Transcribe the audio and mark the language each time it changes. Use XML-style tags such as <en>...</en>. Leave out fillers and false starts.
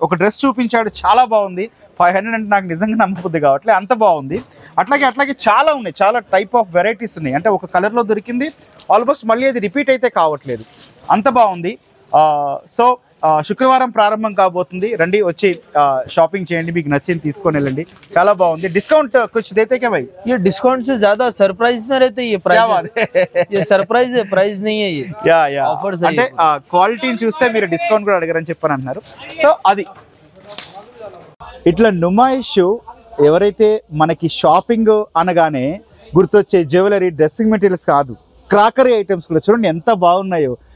<te>ఒక డ్రెస్ చూపించాడు, చాలా బాగుంది. 500 అంటే నాకు నిజంగా నమ్మబుద్ధి కావట్లేదు, అంత బాగుంది. అట్లాగే చాలా ఉన్నాయి, చాలా టైప్ ఆఫ్ వెరైటీస్ ఉన్నాయి. అంటే ఒక కలర్లో దొరికింది, ఆల్మోస్ట్ మళ్ళీ అది రిపీట్ అయితే కావట్లేదు, అంత బాగుంది. సో శుక్రవారం ప్రారంభం కాబోతుంది. రండి, వచ్చి షాపింగ్ చేయండి, మీకు నచ్చింది తీసుకొని వెళ్ళండి. చాలా బాగుంది.</te> <hi>డిస్కౌంట్ कुछ देते क्या भाई? ये डिस्काउंट से ज्यादा सरप्राइज में रहते हैं. ये प्राइस ये सरप्राइज है, प्राइस नहीं है. ये యా</hi> <te>ఆఫర్స్ అంటే క్వాలిటీని చూస్తే మీరు డిస్కౌంట్ కూడా అడగరని చెప్పని అంటున్నారు. సో అది ఇట్లా నుమాయిష్ ఎవరైతే మనకి షాపింగ్ అనగానే గుర్తొచ్చే జ్యువెలరీ, డ్రెస్సింగ్ మెటీరియల్స్ కాదు, క్రాకరీ ఐటమ్స్ కూడా చూడండి ఎంత బాగున్నాయో.</te>